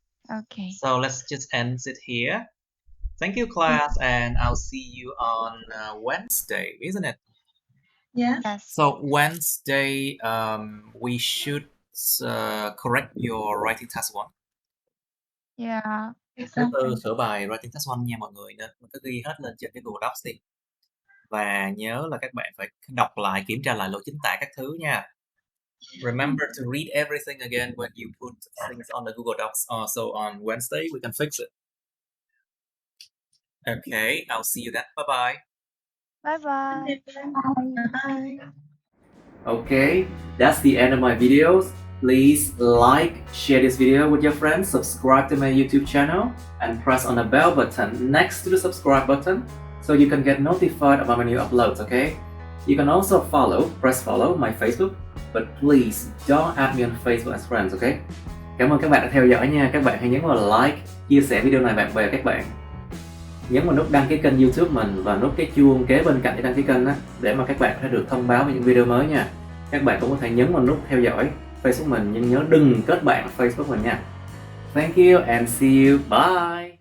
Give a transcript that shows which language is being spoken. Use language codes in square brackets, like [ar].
[en] Okay. So let's just end it here. Thank you, class, and I'll see you on Wednesday, isn't it? Yes. Yes. So Wednesday, we should correct your writing task 1. Yeah. [vi] Thứ tư sửa bài writing task 1 nha mọi người, nên mình cứ ghi hết lên trên cái Google Docs đi. Và nhớ là các bạn phải đọc lại, kiểm tra lại lỗi chính tả các thứ nha. [en] Remember to read everything again when you put things on the Google Docs. So on Wednesday we can fix it. Okay, I'll see you then. Bye bye. Bye bye. Bye. Okay, that's the end of my videos. Please like, share this video with your friends, subscribe to my YouTube channel, and press on the bell button next to the subscribe button so you can get notified about my new uploads, okay? You can also press follow my Facebook, but please don't add me on Facebook as friends, okay? [vi] Cảm ơn các bạn đã theo dõi nha. Các bạn hãy nhấn vào like, chia sẻ video này bạn bè các bạn. Nhấn vào nút đăng ký kênh YouTube mình và nút cái chuông kế bên cạnh để đăng ký kênh đó, để mà các bạn có thể được thông báo về những video mới nha. Các bạn cũng có thể nhấn vào nút theo dõi Facebook mình, nhưng nhớ đừng kết bạn Facebook mình nha. [en] Thank you and see you. Bye.